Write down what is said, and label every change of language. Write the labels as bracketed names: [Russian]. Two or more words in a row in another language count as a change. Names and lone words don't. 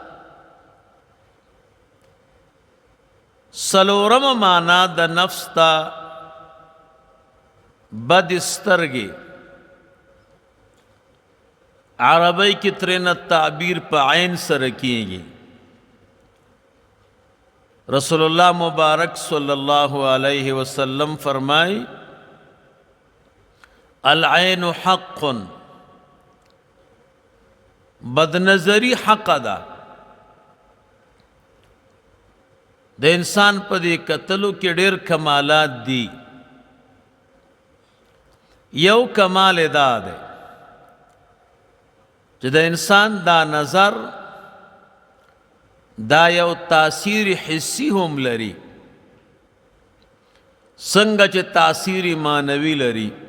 [Pashto] سلورم معنا د نفس تا بد سترګې. عربی کی ترنه تعبیر په عین سره کیږي. رسول اللہ مبارک [Arabic] صلی اللہ علیہ وسلم [Pashto] فرمائے [Arabic] العین حق، [Pashto] بد نظری حق ده. د انسان په دې کتلو کې ډېر کمالات دي. یو کمال دا ده چې د انسان دا نظر دا یو تاثیر حسی هم لري، څنګه چې تاثیر معنوي لري.